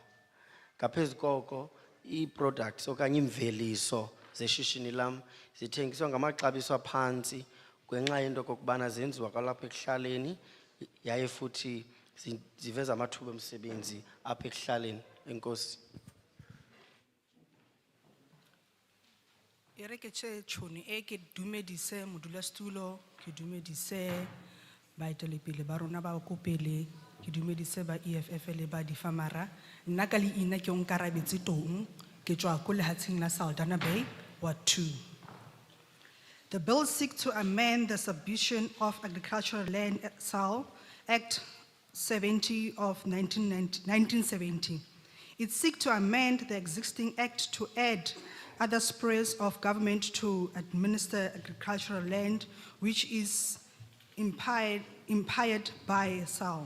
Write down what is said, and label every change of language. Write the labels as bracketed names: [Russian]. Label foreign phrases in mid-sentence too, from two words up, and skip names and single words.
[Xhosa] Ngaphezu koko ii-products okanye iimveliso zeshishini lam zithengiswa ngamaxabiso aphantsi ngenxa yento okokubana zenziwa kwalapha ekuhlaleni yaye futhi ziveza amathuba omsebenzi apha ekuhlaleni. Enkosi. [Northern Sotho] Ere ke tše tšhoni e ke dumedise modulasetulo, ke dumedise baeteledipele ba rona ba ko pele, ke dumedise ba EFF le ba difamara. Nna ka leina ke Onkarabetse Tong, ke tšwa ko lehatsheng la Saldanha Bay, Ward 2. [English] The bill seeks to amend the Subdivision of Agricultural Land SAL Act 70 of 1970. It seeks to amend the existing act to add other spheres of government to administer agricultural land, which is impired by SAL.